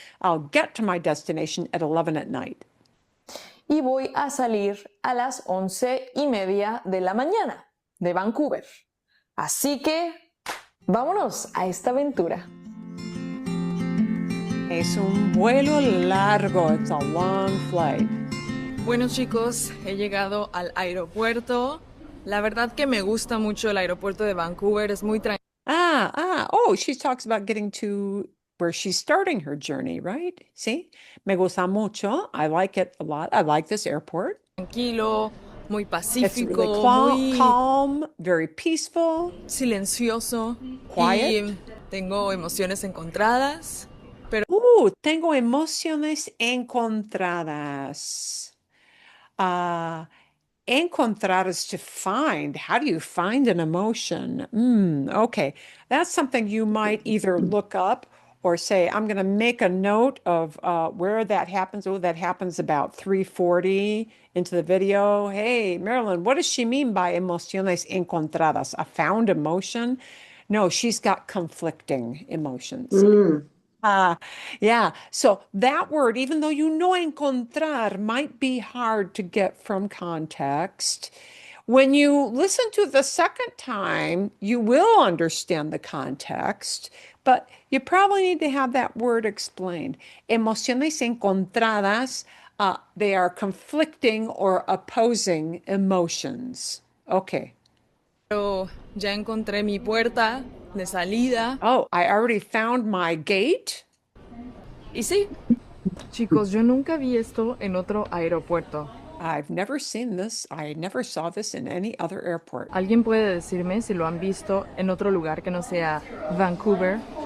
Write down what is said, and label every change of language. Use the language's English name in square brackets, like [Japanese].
[English] I'll get to my destination at 11 at night. [Spanish] Y voy a salir a las 11:30 de la mañana de Vancouver. Así que vámonos a esta aventura. Es un vuelo largo. [English] It's a long flight. [Spanish] Bueno, chicos, he llegado al aeropuerto. La verdad que me gusta mucho el aeropuerto de Vancouver, es muy [English] Oh, she talks about getting to where she's starting her journey, right? See? [Spanish] Me gusta mucho. [English] I like it a lot. I like this airport. [Spanish] tranquilo, muy [English] It's really [Spanish] pacífico, muy [English] calm, very peaceful, [Spanish] silencioso [English] quiet. [Spanish] y tengo emociones encontradas, pero Tengo emociones encontradas. [English] Ah, encontrar is to find. How do you find an emotion? Okay. That's something you might either look up or say, I'm going to make a note of where that happens. Oh, that happens about 3:40 into the video. Hey, Marilyn, what does she mean by emociones encontradas? A found emotion? No, she's got conflicting emotions. Mm. Uh, yeah. So that word, even though you know encontrar might be hard to get from context, when you listen to the second time, you will understand the context, but you probably need to have that word explained. Emociones encontradas, they are conflicting or opposing emotions. Okay. [Spanish] ya encontré mi puerta de salida. [English] Oh, I already found my gate. [Spanish] Y sí, chicos, yo nunca vi esto en otro aeropuerto. [English] I've never seen this. I never saw this in any other airport. [Spanish] ¿Alguien puede decirme si lo han visto en otro lugar que no sea Vancouver?